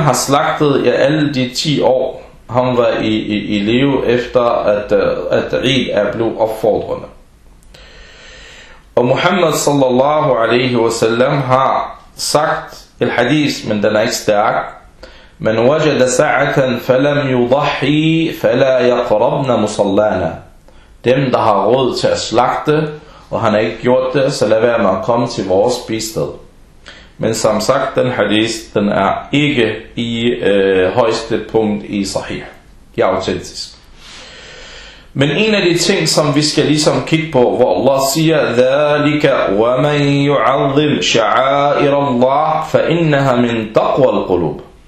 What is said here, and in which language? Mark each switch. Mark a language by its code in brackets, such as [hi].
[da] har slagtet i alle de 10 år, han var i live efter, at Eid er blevet opfordrende. Og Muhammad s.a.w. har sagt et hadith, men den er ikke stærk. [ar] Man وجد ساعة فلم يضحي فلا يقربن مصلانا. [da] Dem der har råd til at slagte, og han har ikke gjort det, så lad være med at komme til vores bisted. Men som sagt, den hadith, den er ikke i højeste punkt i sahih. Det er autentisk. Men en af de ting, som vi skal ligesom kigge på, hvor Allah siger, [ar] ذَلِكَ وَمَنْ يُعَظِّمْ شَعَائِرَ اللَّهِ فَإِنَّهَا مِنْ تَقْوَى الْقُلُوبِ.